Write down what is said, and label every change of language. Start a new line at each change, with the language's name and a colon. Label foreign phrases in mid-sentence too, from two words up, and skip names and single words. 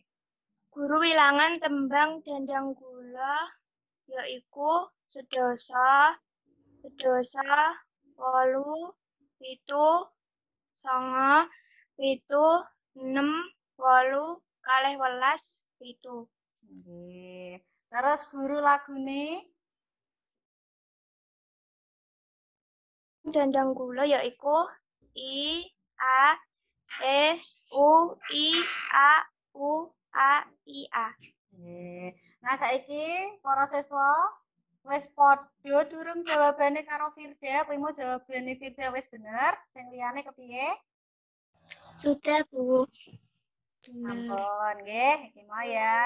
Javanese: Guru wilangan tembang dandang gula yaiku sedasa, 8, 7, 9, 7, 6, 8, 12, 7. Nggih. Terus guru lagune? Dandang gula yaiku I, A, E, U, I, A, U, A, I, A. Nggih. Nah, saiki para siswa wis padha durung jawabane karo Firda, kuwi mau jawabane Firda wis bener, sing liyane kepiye?
Indonesian: Sudah, Bu.
Javanese: Ampun, nggih, iki mau ya.